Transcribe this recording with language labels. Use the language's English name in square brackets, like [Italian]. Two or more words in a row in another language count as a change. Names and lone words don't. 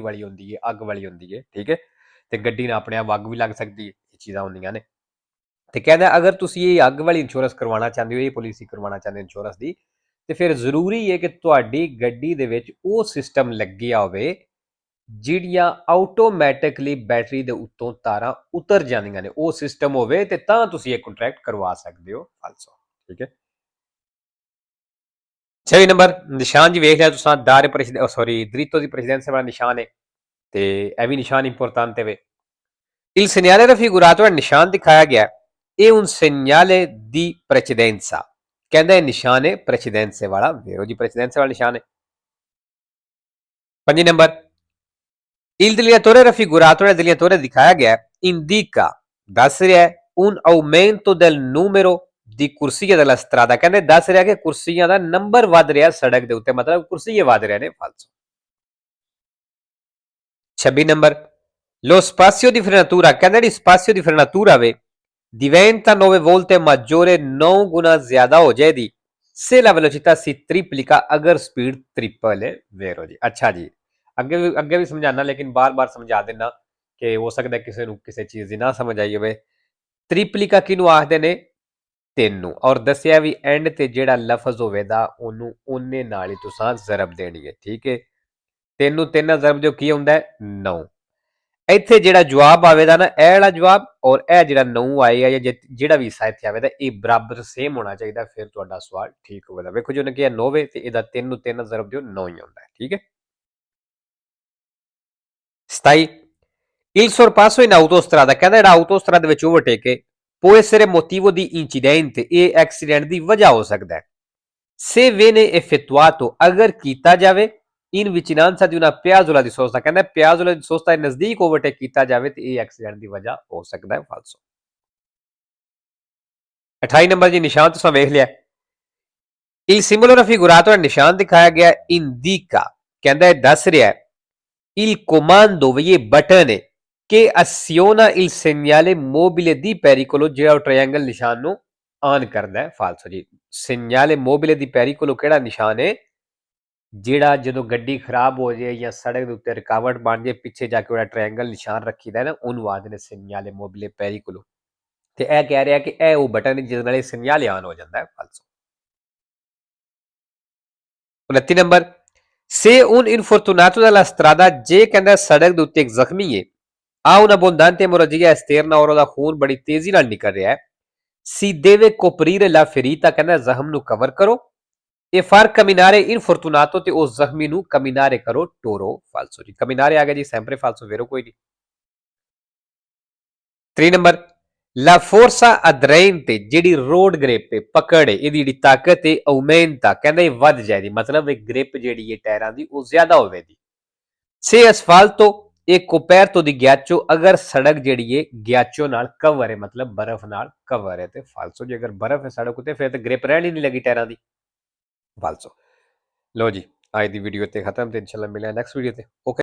[Punjabi] ਵਾਲੀ ਹੁੰਦੀ ਹੈ ਅੱਗ ਵਾਲੀ ਹੁੰਦੀ ਹੈ ਠੀਕ ਹੈ ਤੇ ਗੱਡੀ ਨਾਲ ਆਪਣੇ ਆਪ ਅੱਗ ਵੀ ਲੱਗ ਸਕਦੀ ਹੈ ਇਹ ਚੀਜ਼ਾਂ ਹੁੰਦੀਆਂ ਨੇ ਤੇ ਕਹਿੰਦਾ ਅਗਰ ਤੁਸੀਂ ਇਹ ਅੱਗ ਵਾਲੀ ਇੰਸ਼ੋਰੈਂਸ ਕਰਵਾਉਣਾ ਚਾਹੁੰਦੇ ਹੋ ਇਹ ਪਾਲਿਸੀ ਕਰਵਾਉਣਾ ਚਾਹੁੰਦੇ ਹੋ ਇੰਸ਼ੋਰੈਂਸ ਦੀ ਤੇ ਫਿਰ ਜ਼ਰੂਰੀ ਹੈ ਕਿ ਤੁਹਾਡੀ ਗੱਡੀ ਦੇ ਵਿੱਚ ਉਹ ਸਿਸਟਮ ਲੱਗਿਆ ਹੋਵੇ ਜਿਹੜੀਆਂ ਆਟੋਮੈਟਿਕਲੀ ਬੈਟਰੀ ਦੇ ਉੱਤੋਂ ਤਾਰਾਂ ਉਤਰ ਜਾਂਦੀਆਂ ਨੇ ਉਹ ਸਿਸਟਮ ਹੋਵੇ ਤੇ ਤਾਂ ਤੁਸੀਂ ਇਹ ਕੰਟਰੈਕਟ ਕਰਵਾ ਸਕਦੇ ਹੋ ਫਾਲਸੋ ਠੀਕ ਹੈ 6 ਨੰਬਰ ਨਿਸ਼ਾਨ ਜੀ ਵੇਖ ਲਿਆ ਤੁਸੀਂ ਦਾਰੇ [Italian] dritto di presidenza [Punjabi] ਵਾਲਾ ਨਿਸ਼ਾਨ ਹੈ ਤੇ ਇਹ ਵੀ ਨਿਸ਼ਾਨ ਇੰਪੋਰਟੈਂਟ ਹੈ [Italian] il segnale raffigurato è [Punjabi] ਨਿਸ਼ਾਨ ਦਿਖਾਇਆ ਗਿਆ [Italian] è un segnale di precedenza [Punjabi] ਕਹਿੰਦਾ ਇਹ ਨਿਸ਼ਾਨ ਹੈ precedenza ਵਾਲਾ vero ਜੀ precedenza ਵਾਲਾ ਨਿਸ਼ਾਨ ਹੈ 5 ਨੰਬਰ [Italian] il delineatore raffigurato nel delineatore [Punjabi] ਦਿਖਾਇਆ ਗਿਆ indica ਦੱਸ ਰਿਹਾ ਹੈ [Italian] un aumento del numero [Punjabi] ਦੀ ਕੁਰਸੀਆਂ [Italian] della strada [Punjabi] ਕਹਿੰਦੇ ਦੱਸ ਰਿਹਾ ਕਿ ਕੁਰਸੀਆਂ ਦਾ ਨੰਬਰ ਵੱਧ ਰਿਹਾ ਸੜਕ ਦੇ ਉੱਤੇ ਮਤਲਬ ਕੁਰਸੀਆਂ ਵੱਧ ਰਹੇ ਨੇ ਫਾਲਸੋ [Italian] 26 ਨੰਬਰ lo spazio di frenatura ਕਹਿੰਦੇ ਜਿਹੜੀ spazio di frenatura ਵੇ diventa 9 volte maggiore [Punjabi] 9 ਗੁਣਾ ਜ਼ਿਆਦਾ ਹੋ ਜਾਏਗੀ [Italian] se la velocità si triplica [Punjabi] ਅਗਰ ਸਪੀਡ ਟ੍ਰਿਪਲ ਹੈ [Italian] vero ਜੀ [Punjabi] ਅੱਛਾ ਜੀ ਅੱਗੇ ਵੀ ਸਮਝਾਣਾ ਲੇਕਿਨ ਬਾਰ-ਬਾਰ ਸਮਝਾ ਦੇਣਾ ਕਿ ਹੋ ਸਕਦਾ ਕਿਸੇ ਨੂੰ ਕਿਸੇ ਚੀਜ਼ ਦੀ ਨਾ ਸਮਝ ਆਈ ਹੋਵੇ ਤ੍ਰਿਪਲਿਕਾ ਕਿਹਨੂੰ ਆਖਦੇ ਨੇ ਤੈਨੂੰ ਔਰ ਦੱਸਿਆ ਵੀ ਐਂਡ ਤੇ ਜਿਹੜਾ ਲਫ਼ਜ਼ ਹੋਵੇਗਾ ਉਹਨੂੰ ਉਹਨੇ ਨਾਲ ਹੀ ਤੁਸੀਂ ਜ਼ਰਬ ਦੇਣੀ ਹੈ ਠੀਕ ਹੈ ਤੈਨੂੰ ਤਿੰਨ ਜ਼ਰਬ ਜੋ ਕੀ ਹੁੰਦਾ ਹੈ 9 ਇੱਥੇ ਜਿਹੜਾ ਜਵਾਬ ਆਵੇਗਾ ਨਾ ਇਹ ਵਾਲਾ ਜਵਾਬ ਔਰ ਇਹ ਜਿਹੜਾ 9 ਆਏਗਾ ਜਾਂ ਜਿਹੜਾ ਵੀ ਹਿੱਸਾ ਇੱਥੇ ਆਵੇਗਾ ਇਹ ਬਰਾਬਰ ਸੇਮ ਹੋਣਾ ਚਾਹੀਦਾ ਫਿਰ ਤੁਹਾਡਾ ਸਵਾਲ ਠੀਕ ਹੋਵੇਗਾ ਵੇਖੋ ਜੀ ਉਹਨੇ ਕਿਹਾ 9 ਤੇ ਇਹਦਾ 3 ਨੂੰ 3 ਜ਼ਰਬ ਦਿਓ 9 ਹੀ ਹੁੰਦਾ ਹੈ ਠੀਕ ਹੈ ਸਤਾਈ [Italian] il sorpasso in autostrada [Punjabi] ਕਹਿੰਦਾ ਜਿਹੜਾ ਆਟੋਸਟਰਾਦਾ ਦੇ ਵਿੱਚ ਓਵਰਟੇਕ ਹੈ [Italian] può essere motivo di incidente [Punjabi] ਇਹ ਐਕਸੀਡੈਂਟ ਦੀ ਵਜ੍ਹਾ ਹੋ ਸਕਦਾ ਹੈ [Italian] se viene effettuato [Punjabi] ਅਗਰ ਕੀਤਾ ਜਾਵੇ [Italian] in vicinanza di una piazzola di sosta [Punjabi] ਕਹਿੰਦਾ [Italian] piazzola di sosta [Punjabi] ਦੇ ਨਜ਼ਦੀਕ ਓਵਰਟੇਕ ਕੀਤਾ ਜਾਵੇ ਤੇ ਇਹ ਐਕਸੀਡੈਂਟ ਦੀ ਵਜ੍ਹਾ ਹੋ ਸਕਦਾ ਹੈ ਫਾਲਸੋ 28 ਨੰਬਰ ਜੀ ਨਿਸ਼ਾਨ ਤੁਸੀਂ ਵੇਖ ਲਿਆ [Italian] il simbolo raffigurato [Punjabi] ਨਿਸ਼ਾਨ ਦਿਖਾਇਆ ਗਿਆ indica ਕਹਿੰਦਾ ਦੱਸ ਰਿਹਾ [Italian] il comando [Punjabi] ਇਹ ਬਟਨ ਹੈ [Italian] che aziona il segnale mobile di pericolo [Punjabi] ਜਿਹੜਾ ਟ੍ਰਾਇੰਗਲ ਨਿਸ਼ਾਨ ਨੂੰ ਆਨ ਕਰਦਾ ਹੈ ਫਾਲਸੋ ਜੀ [Italian] segnale mobile di pericolo [Punjabi] ਕਿਹੜਾ ਨਿਸ਼ਾਨ ਹੈ ਜਿਹੜਾ ਜਦੋਂ ਗੱਡੀ ਖਰਾਬ ਹੋ ਜਾਏ ਜਾਂ ਸੜਕ ਦੇ ਉੱਤੇ ਰੁਕਾਵਟ ਬਣ ਜਾਏ ਪਿੱਛੇ ਜਾ ਕੇ ਉਹਦਾ ਟ੍ਰਾਇੰਗਲ ਨਿਸ਼ਾਨ ਰੱਖੀਦਾ ਨਾ ਉਹਨੂੰ ਆਖਦੇ ਨੇ [Italian] segnale mobile pericolo [Punjabi] ਤੇ ਇਹ ਕਹਿ ਰਿਹਾ ਕਿ ਇਹ ਉਹ ਬਟਨ ਜਿਸ ਨਾਲ ਇਹ segnale ਆਨ ਹੋ ਜਾਂਦਾ ਹੈ ਫਾਲਸੋ 29 ਨੰਬਰ [Italian] se un infortunato della strada [Punjabi] ਜੇ ਕਹਿੰਦਾ ਸੜਕ ਦੇ ਉੱਤੇ ਇੱਕ ਜ਼ਖਮੀ ਹੈ [Italian] ha un'abbondante emorragia esterna [Punjabi] ਔਰ ਉਹਦਾ ਖੂਨ ਬੜੀ ਤੇਜ਼ੀ ਨਾਲ ਨਿਕਲ ਰਿਹਾ ਹੈ [Italian] si deve coprire la ferita [Punjabi] ਕਹਿੰਦਾ ਜ਼ਖਮ ਨੂੰ ਕਵਰ ਕਰੋ [Italian] e far camminare infortunato [Punjabi] ਤੇ ਉਸ ਜ਼ਖਮੀ ਨੂੰ camminare ਕਰੋ ਟੋਰੋ ਫਾਲਸੋ ਜੀ camminare ਆ ਗਿਆ ਜੀ [Italian] sempre falso vero [Punjabi] ਕੋਈ ਨਹੀਂ 3 ਨੰਬਰ [Italian] la forza aderente [Punjabi] ਜਿਹੜੀ ਰੋਡ ਗ੍ਰਿਪ ਹੈ ਪਕੜ ਹੈ ਇਹਦੀ ਜਿਹੜੀ ਤਾਕਤ ਹੈ aumenta ਕਹਿੰਦਾ ਇਹ ਵੱਧ ਜਾਏਗੀ ਮਤਲਬ ਇਹ ਗ੍ਰਿਪ ਜਿਹੜੀ ਹੈ ਟਾਇਰਾਂ ਦੀ ਉਹ ਜ਼ਿਆਦਾ ਹੋਵੇਗੀ [Italian] se asfalto è coperto di ghiaccio [Punjabi] ਅਗਰ ਸੜਕ ਜਿਹੜੀ ਹੈ ਗਿਆਚੋ ਨਾਲ ਕਵਰ ਹੈ ਮਤਲਬ ਬਰਫ਼ ਨਾਲ ਕਵਰ ਹੈ ਤੇ ਫਾਲਸੋ ਜੇ ਅਗਰ ਬਰਫ਼ ਹੈ ਸੜਕ ਉਤੇ ਫਿਰ ਤੇ ਗ੍ਰਿਪ ਰਹਿਣੀ ਨਹੀਂ ਲੱਗੀ ਟਾਇਰਾਂ ਦੀ ਫਾਲਸੋ ਲੋ ਜੀ ਅੱਜ ਦੀ ਵੀਡੀਓ ਤੇ ਖਤਮ ਤੇ ਇਨਸ਼ਾਅੱਲਾ ਮਿਲਾਂਗੇ ਨੈਕਸਟ ਵੀਡੀਓ ਤੇ ਓਕੇ